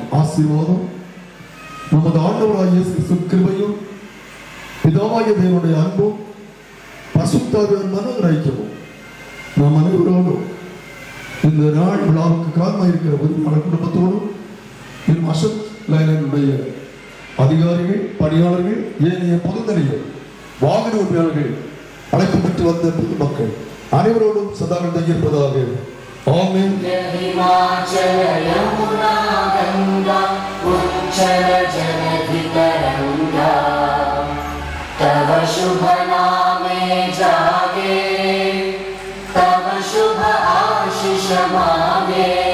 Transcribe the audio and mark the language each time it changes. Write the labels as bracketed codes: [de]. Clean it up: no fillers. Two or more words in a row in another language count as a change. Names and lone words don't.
[ta] ஆசீர்வாதம் நமது ஆண்டவராகிய இயேசு கிறிஸ்து கிருபையும் பிதாவாகிய தேவனுடைய அன்பும் பரிசுத்தாவியார் மனோகிரகிக்கவும் நாம் அனைவரோடும் இந்த நாள் விழாவுக்கு காரணமாக இருக்கிற உரிமையாளர் குடும்பத்தோடும் இன்னும் அசோக் லைலனுடைய அதிகாரிகள், பணியாளர்கள், ஏனைய பொதுநிலைகள், வாகன உரிமையாளர்கள், அழைப்பு பெற்று வந்த பொதுமக்கள் அனைவரோடும் சதாவில் தங்கியிருப்பதாக. ஆமென். [bn] তব শুভ নামে জাগে, তব শুভ আশিস মাগে,